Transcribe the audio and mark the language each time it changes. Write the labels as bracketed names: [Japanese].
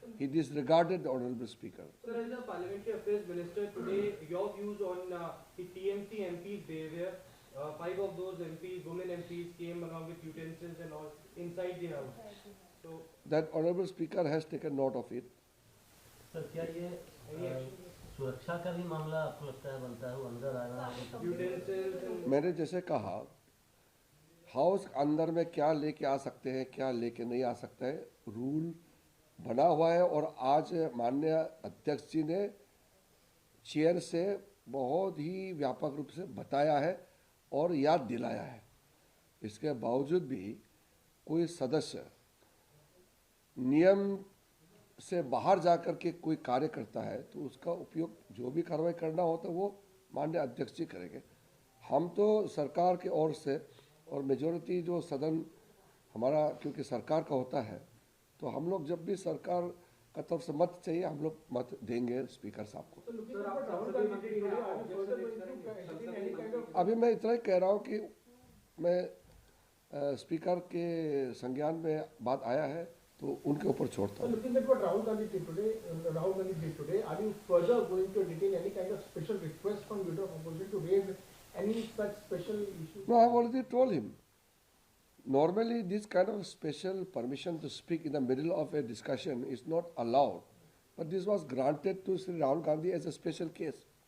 [English] He disregarded the Honorable Speaker. Sir, as the Parliamentary Affairs Minister, today your views on the TMC MP's behavior. 5 of those MPs, women MPs, came along with utensils and all inside the house. So That Honorable Speaker has taken note of it. [Hindi] Sir क्या ये सुरक्षा का भी मामला आपको लगता है बनता है, वो अंदर आ रहा है? [English] utensils and [Hindi] मैंने जैसे कहा, हाउस अंदर में क्या लेके आ सकते हैं, क्या लेके नहीं आ सकते हैं, रूल बना हुआ है। और आज माननीय अध्यक्ष जी ने चेयर से बहुत ही व्यापक रूप से बताया है और याद दिलाया है। इसके बावजूद भी कोई सदस्य नियम से बाहर जाकर के कोई कार्य करता है तो उसका उपयोग, जो भी कार्रवाई करना हो तो वो माननीय अध्यक्ष जी करेंगे। हम तो सरकार के ओर से और मेजोरिटी जो सदन हमारा क्योंकि सरकार का होता है, तो हम लोग जब भी सरकार का तरफ से मत चाहिए हम लोग मत देंगे स्पीकर साहब को। सर, आप संसदीय मंत्री हैं, आप संसद में अभी मैं इतना ही कह रहा हूँ कि मैं स्पीकर के संज्ञान में बात आया है तो उनके ऊपर छोड़ता हूँ। [English] Looking at what Rahul Gandhi did today, are you further going to entertain any kind of special request from leader of opposition to raise any such special issue? No, I have already told him. Normally, this kind of special permission to speak in the middle of a discussion is not allowed, but this was granted to Sri Rahul Gandhi as a special case.